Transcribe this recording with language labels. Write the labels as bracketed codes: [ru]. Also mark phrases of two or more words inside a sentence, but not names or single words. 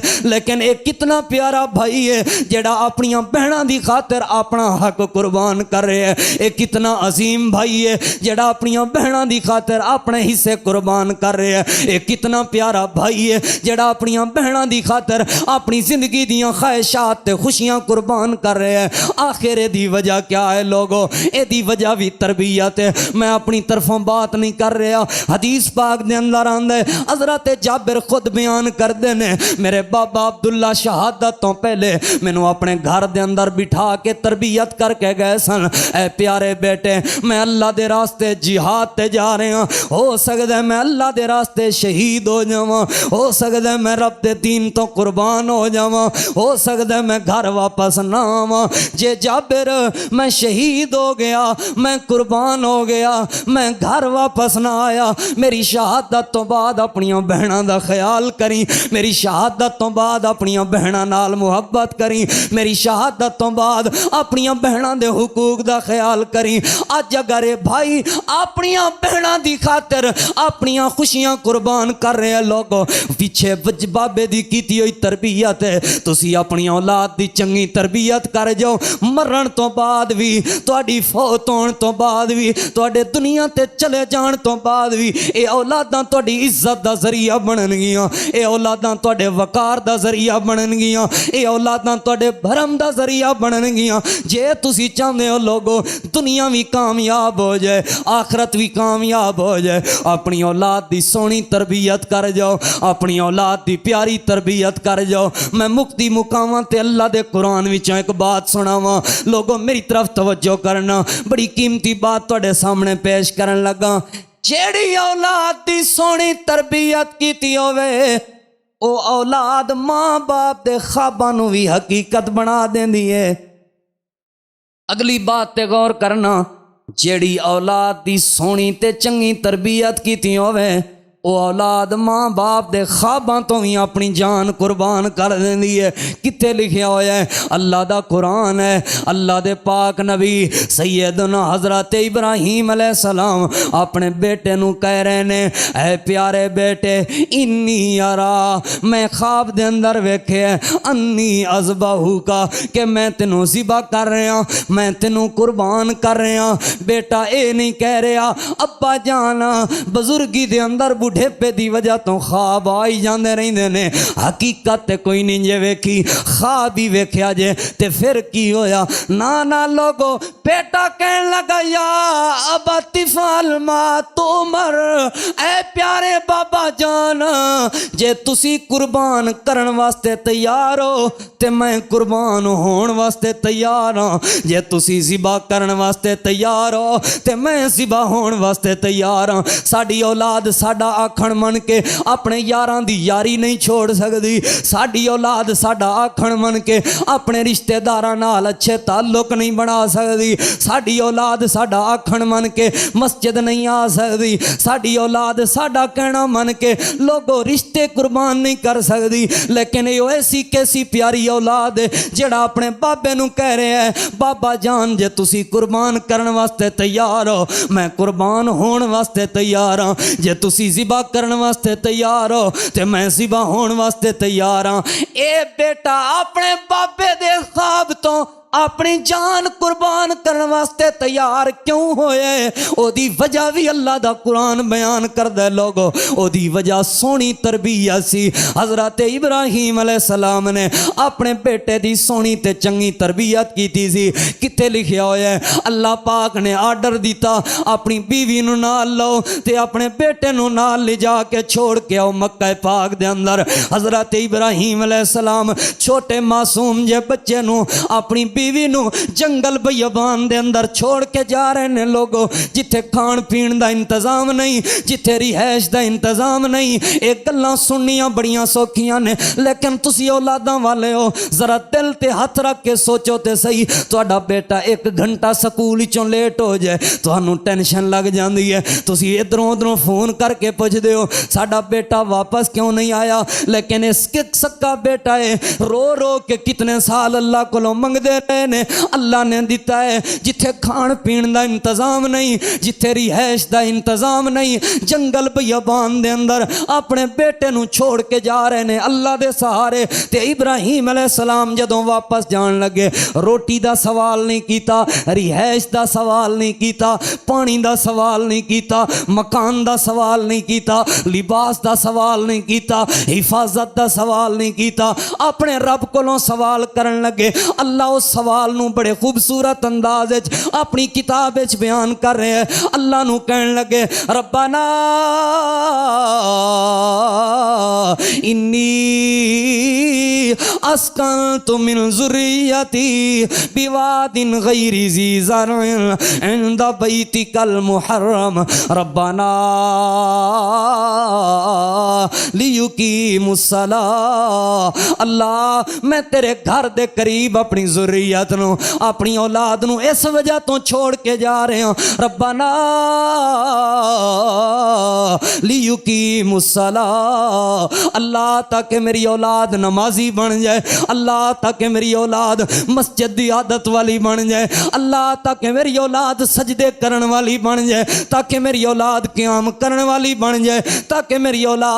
[pa] لیکن ایک کتنا پیارا بھائی ہے جیہڑا اپنیاں بہناں دی خاطر اپنا حق قربان کر رہا ہے. ایک کتنا عظیم بھائی ہے جیہڑا اپنیاں بہناں دی خاطر اپنے حصے قربان کر رہا ہے. ایک کتنا پیارا بھائی ہے جیہڑا اپنیاں بہناں دی خاطر اپنی زندگی دیاں خواہشات تے خوشیاں قربان کر رہا ہے. آخر دی وجہ کیا ہے لوگو؟ ایدی وجہ بھی تربیت ہے. میں اپنی طرفوں بات نہیں کر رہا. حدیث پاک دے اندر آندا ہے حضرت جابر خود بیان کردے نے میرے بابا عبداللہ شہادت تو پہلے مینوں اپنے گھر دے اندر بٹھا کے تربیت کر کے گئے سن. اے پیارے بیٹے میں اللہ دے راستے جہاد تے جا رہا ہاں, ہو سکدا ہے میں اللہ دے راستے شہید ہو جاواں, ہو سکدا ہے میں رب دے دین تو قربان ہو جاواں, ہو سکدا ہے میں گھر واپس نہ آواں. جے جابر میں شہید ہو گیا, میں قربان ہو گیا, میں گھر واپس نہ آیا, میری شہادت تو بعد اپنیاں بہناں دا خیال کریں, میری شہادت تو بعد اپنیاں بہناں نال محبت کریں, میری شہادت تو بعد اپنیاں بہناں دے حقوق دا خیال کریں. اج اگر اے بھائی اپنیاں بہناں دی خاطر اپنیاں خوشیاں قربان کر رہے ہیں, لوگوں پیچھے بابے دی کیتی ہوئی تربیت ہے, تسی اپنی اولاد دی چنگی تربیت کر جاؤ, مرن تو بعد بھی تہاڈی فوت ہون تو بعد بھی تہاڈے دنیا تے چلے جان تو بعد بھی اے اولاداں تہاڈی عزت دا ذریعہ بنن گیاں, اے اولاداں تہاڈے وقار دا ذریعہ بنن گیاں, اے اولاداں تہاڈے بھرم دا ذریعہ بنن گیاں. جے تسی چاہندے ہو لوگو دنیا بھی کامیاب ہو جائے آخرت بھی کامیاب ہو جائے, اپنی اولاد دی سونی تربیت کر جاؤ, اپنی اولاد دی پیاری تربیت کر جاؤ. میں مکتی مقاماں تے اللہ دے قرآن وچوں ایک بات سناواں, لوگوں میری طرف توجہ کرنا, بڑی قیمتی بات تہاڈے سامنے پیش کرن لگا. جیڑی اولاد دی سونی تربیت کیتی ہوئے او اولاد ماں باپ دے خواباں نوں وی حقیقت بنا دیندی ہے. اگلی بات تے غور کرنا, جیڑی اولاد دی سونی تے چنگی تربیت کیتی ہوئے او اولاد ماں باپ دے خواباں تو ہی اپنی جان قربان کر دیندی ہے. کتے لکھیا ہویا ہے؟ اللہ دا قرآن ہے. اللہ دے پاک نبی سیدنا حضرت ابراہیم علیہ السلام اپنے بیٹے نو کہہ رہے نے, اے پیارے بیٹے [ar] انی ارا, [pa] میں خواب دے اندر ویکھے [ar] انی اذبحو کا, [pa] کہ میں تینوں ذبح کر رہا, میں تینوں قربان کر رہا. بیٹا اے نہیں کہہ رہا ابا جانا بزرگی دے اندر بڑھیپے دی وجہ تو خواب آئی جاندے رہندے نے, حقیقت تے کوئی نہیں جے ویکھی, خواب ہی ویکھیا جے تے پھر کی ہویا. نا لوگو بیٹا کہن لگا [ar] یا ابا تفعل ما تؤمر, [pa] اے پیارے بابا جان جے تسی قربان کرن واسطے تیار ہو تے میں قربان ہون واسطے تیار ہاں, جے تسی ذبح کرن واسطے تیار ہو تے میں ذبح ہون واسطے تیار ہاں. ساڈی اولاد ساڈا آکھن من کے اپنے یاراں دی یاری نہیں چھوڑ سکدی, ساڈی اولاد ساڈا آکھن من کے اپنے رشتہ داراں نال اچھے تعلق نہیں بنا سکدی, ساڈی اولاد ساڈا آکھن من کے مسجد نہیں آ سکدی, ساڈی اولاد ساڈا کہنا من کے لوگوں رشتے قربان نہیں کر سکدی. لیکن یہ ایسی کیسی پیاری اولاد ہے جڑا اپنے بابے نو کہہ رہے ہے بابا جان جے تسی قربان کرن واسطے تیار ہو میں قربان ہون واسطے تیار ہاں, جے تسی ذبح کرن واسطے تیار ہو تے میں ذبح ہون واسطے تیار ہاں. اے بیٹا اپنے بابے دے خواب تو اپنی جان قربان کرنے واسطے تیار کیوں ہوئے؟ او دی وجہ بھی اللہ دا قرآن بیان کر دے لوگو, او دی وجہ سونی تربیت سی. حضرت ابراہیم علیہ السلام نے اپنے بیٹے دی سونی تے چنگی تربیت کیتی سی. کتے لکھیا ہویا ہے اللہ پاک نے آرڈر دیتا اپنی بیوی نو نال لو تے اپنے بیٹے نو نال لے جا کے چھوڑ کے آؤ مکہ پاک دے اندر. حضرت ابراہیم علیہ السلام چھوٹے معصوم جے بچے نو اپنی بیوی نو جنگل بیابان دے اندر چھوڑ کے جا رہے نے لوگو, جتھے کھان پین دا انتظام نہیں, جتھے رہائش دا انتظام نہیں. ایک گلاں سننیاں بڑیاں سوکھیاں نے, لیکن تسی اولاداں والے ہو ذرا دل تے ہاتھ رکھ کے سوچو تے صحیح, تہاڈا بیٹا 1 گھنٹہ سکول وچوں لیٹ ہو جائے تہانوں ٹینشن لگ جاندی ہے, تسی ادھروں ادھروں فون کر کے پوچھدے ہو ساڈا بیٹا واپس کیوں نہیں آیا. لیکن اس سکا بیٹا ہے رو رو کے کتنے سال اللہ کولوں منگدے رہے نے, اللہ نے دیتا ہے. جتھے کھان پین دا انتظام نہیں, جتھے رہائش دا انتظام نہیں, جنگل بیابان دے اندر اپنے بیٹے نو چھوڑ کے جا رہے نے اللہ دے سہارے. تے ابراہیم علیہ السلام جدوں واپس جان لگے روٹی دا سوال نہیں کیتا, رہائش دا سوال نہیں کیتا, پانی دا سوال نہیں کیتا, مکان دا سوال نہیں کیتا, لباس دا سوال نہیں کیتا, حفاظت دا سوال نہیں کیتا. اپنے رب کولوں سوال کرن لگے اللہ اس سوال نو بڑے خوبصورت انداز وچ اپنی کتاب وچ بیان کر رہے ہیں اللہ نو کہن لگے ربنا [ar] انی اسکنت من ذریتی بواد غیر ذی زرع عند بیتک المحرم ربنا لیقیموا الصلاۃ [pa] اللہ میں تیرے گھر دے قریب اپنی ذریت نو اپنی اولاد نو اس وجہ تو چھوڑ کے جا رہے ہوں ربنا [ar] لیقیموا الصلاۃ [pa] اللہ تاکہ میری اولاد نمازی بن جائے اللہ تاکہ میری اولاد مسجد دی عادت والی بن جائے اللہ تاکہ میری اولاد سجدے کرن والی بن جائے تاکہ میری اولاد قیام کرن والی بن جائے تاکہ میری اولاد